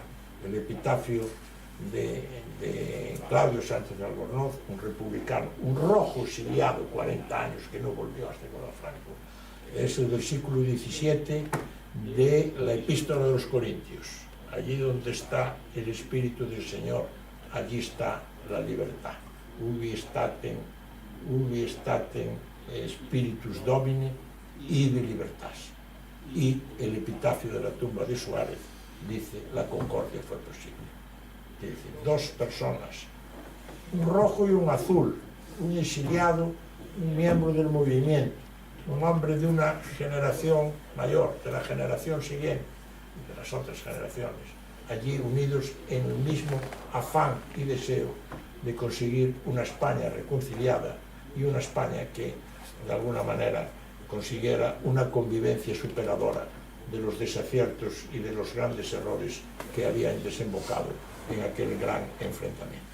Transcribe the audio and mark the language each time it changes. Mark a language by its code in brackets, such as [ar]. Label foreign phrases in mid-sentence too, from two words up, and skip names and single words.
[es] El epitafio de Claudio Sánchez de Albornoz, un republicano, un rojo exiliado, 40 años, que no volvió hasta Nicolás Franco. Es el versículo 17 de la Epístola de los Corintios. Allí donde está el Espíritu del Señor, allí está la libertad. [la] Ubi statem spiritus Domini, ibi libertas. [es] Y el epitafio de la tumba de Suárez dice: la concordia fue posible. Es decir, dos personas, un rojo y un azul, un exiliado, un miembro del movimiento, un hombre de una generación mayor, de la generación siguiente, de las otras generaciones, allí unidos en el mismo afán y deseo de conseguir una España reconciliada y una España que, de alguna manera, consiguiera una convivencia superadora de los desaciertos y de los grandes errores que habían desembocado en aquel gran enfrentamiento.